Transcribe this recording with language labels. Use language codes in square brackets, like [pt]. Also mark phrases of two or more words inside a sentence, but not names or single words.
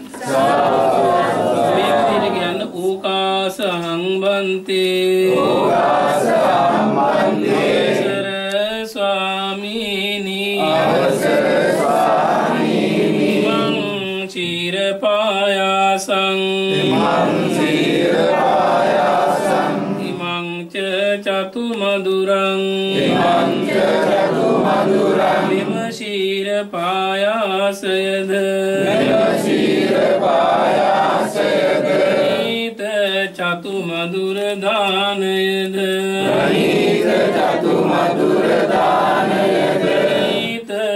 [si] මේ විදිහට කියන්න [pi] ඕකාසං බන්තේ ඕකාසං බන්තේ [si] අවසර ස්වාමීනි අවසර ස්වාමීනි [pi] මං චීර පායාසං මං චීර පායාසං ඉමං ච චතු මදුරං ඉමං ච චතු මදුරං [si] මෙම ශීර පායාසයද මෙම ශීර පායාසයද නීත චතු මදුර දානයද නීත චතු මදුර දානයද නීත